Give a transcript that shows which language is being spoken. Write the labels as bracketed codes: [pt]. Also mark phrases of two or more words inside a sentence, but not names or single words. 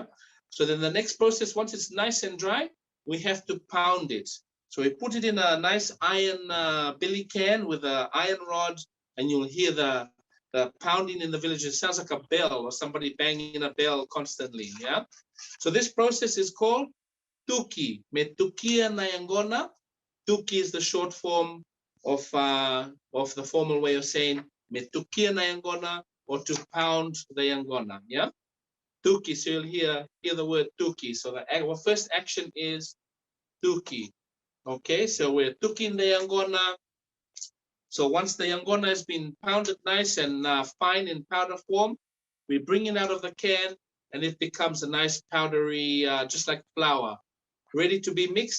[en] So then the next process, once it's nice and dry, we have to pound it. So we put it in a nice iron billy can with an iron rod, and you'll hear the pounding in the village. It sounds like a bell or somebody banging a bell constantly, yeah? So this process is called tuki. [fj] Me tukia na Yangona. [en] Tuki is the short form of the formal way of saying [fj] me tukia na Yangona, [en] or to pound the Yangona, yeah? Tuki, so you'll hear the word tuki. So our first action is tuki. Okay, so we're tuking the Yangona. So once the Yangona has been pounded nice and fine in powder form, we bring it out of the can and it becomes a nice powdery, just like flour, ready to be mixed.